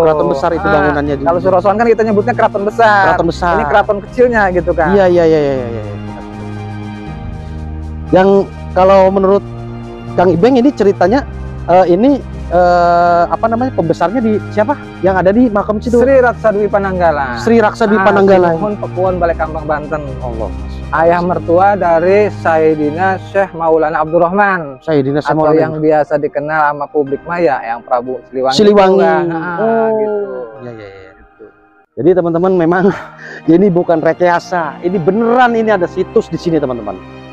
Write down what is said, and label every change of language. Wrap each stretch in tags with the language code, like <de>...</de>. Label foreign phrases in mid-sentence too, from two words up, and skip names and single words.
<id>Keraton besar itu bangunannya juga. Kalau Surosoan kan kita nyebutnya keraton besar. Keraton besar. Ini keraton kecilnya gitu kan. Iya. Yang kalau menurut Kang Ibeng ini ceritanya ini apa namanya pembesarnya di siapa? Yang ada di makam situ? Sri Raksa Dwi Pananggala. Sri Raksa Dwi Pananggala. Mohon Pakuwon Balai Kambang Banten. Allah. Ayah mertua dari Sayyidina Syekh Maulana Abdurrahman. Sayyidina Syekh Maulana. Atau yang biasa dikenal sama publik maya yang Prabu Siliwangi. Gitu. Iya. Jadi teman-teman memang ini bukan rekayasa. Ini beneran ini ada situs di sini teman-teman.</id>